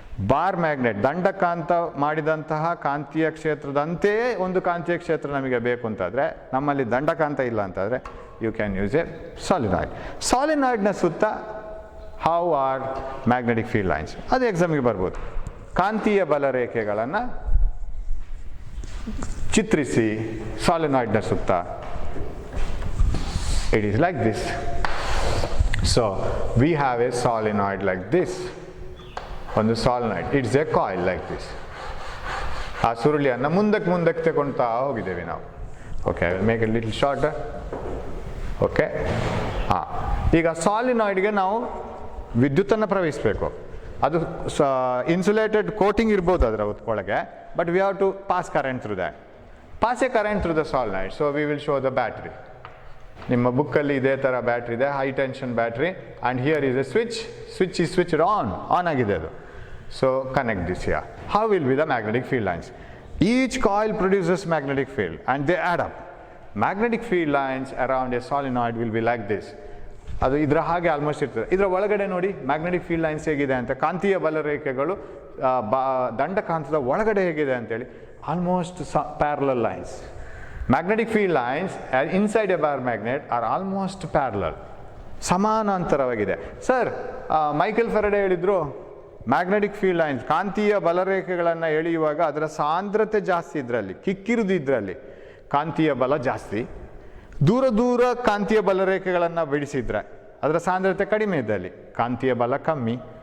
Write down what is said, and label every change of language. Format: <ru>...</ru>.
<kn>Bar magnet, ದಂಡಕಾಂತ ಮಾಡಿದಂತಹ ಕಾಂತೀಯ ಕ್ಷೇತ್ರದಂತೆಯೇ ಒಂದು ಕಾಂತೀಯ ಕ್ಷೇತ್ರ ನಮಗೆ ಬೇಕು ಅಂತಾದರೆ, ನಮ್ಮಲ್ಲಿ ದಂಡಕಾಂತ ಇಲ್ಲ ಅಂತಾದರೆ,</kn> <en>You can use a solenoid.</en> <kn>ಸಾಲಿನಾಯ್ಡ್ನ ಸುತ್ತ</kn> <en>How are magnetic field lines?</en> <kn>ಅದು ಎಕ್ಸಾಮಿಗೆ ಬರ್ಬೋದು. ಕಾಂತೀಯ ಬಲರೇಖೆಗಳನ್ನು ಚಿತ್ರಿಸಿ ಸಾಲಿನಾಯ್ಡ್ನ ಸುತ್ತ.</kn> <en>It is like this. So we have a solenoid like this.</en> <kn>ಒಂದು ಸಾಲಿನಾಯ್ಡ್,</kn> <en>It's a coil like this.</en> <kn>ಆ ಸುರುಳಿಯನ್ನು ಮುಂದಕ್ಕೆ ತಗೊಳ್ತಾ ಹೋಗಿದ್ದೇವೆ ನಾವು.</kn> <en>Okay, I will make it little shorter.</en> <kn>Okay, ಹಾಂ. ಈಗ ಸಾಲಿನಾಯ್ಡ್ಗೆ ನಾವು ವಿದ್ಯುತ್ತನ್ನು ಪ್ರವಹಿಸಬೇಕು. ಅದು</kn> <en>insulated coating</en> <kn>ಇರ್ಬೋದು ಅದರ ಒಳಗೆ,</kn> <en>But we have to pass current through that. Pass a current through the solenoid. So we will show the battery.</en> <kn>ನಿಮ್ಮ ಬುಕ್ಕಲ್ಲಿ ಇದೇ ಥರ ಬ್ಯಾಟ್ರಿ ಇದೆ,</kn> <en>high tension battery, and here is a switch is switched on</en> <kn>ಆಗಿದೆ ಅದು.</kn> <en>So connect this here. How will be the magnetic field lines? Each coil produces magnetic field and they add up. Magnetic field lines around a solenoid will be like this.</en> <kn>ಅದು ಇದರ ಹಾಗೆ almost ಇರ್ತದೆ. ಇದರ ಒಳಗಡೆ ನೋಡಿ magnetic field lines ಹೇಗಿದೆ ಅಂತ. ಕಾಂತೀಯ ಬಲರೇಖೆಗಳು ದಂಡಕಾಂತದ ಒಳಗಡೆ ಹೇಗಿದೆ ಅಂತೇಳಿ,</kn> <en>Almost parallel lines. Magnetic field lines inside a bar magnet are almost parallel.</en> <kn>ಸಮಾನಾಂತರವಾಗಿದೆ. ಸರ್, ಮೈಕೆಲ್ ಫೆರಡೆ ಹೇಳಿದ್ರು ಮ್ಯಾಗ್ನೆಟಿಕ್ ಫೀಲ್ಡ್ ಲೈನ್ಸ್, ಕಾಂತೀಯ ಬಲರೇಖೆಗಳನ್ನು ಎಳೆಯುವಾಗ ಅದರ ಸಾಂದ್ರತೆ ಜಾಸ್ತಿ ಇದರಲ್ಲಿ, ಕಿಕ್ಕಿರುದು ಇದರಲ್ಲಿ ಕಾಂತೀಯ ಬಲ ಜಾಸ್ತಿ. ದೂರ ಕಾಂತೀಯ ಬಲರೇಖೆಗಳನ್ನು ಬಿಡಿಸಿದ್ರೆ ಅದರ ಸಾಂದ್ರತೆ ಕಡಿಮೆ ಇದ್ದಲ್ಲಿ ಕಾಂತೀಯ ಬಲ ಕಮ್ಮಿ.</kn>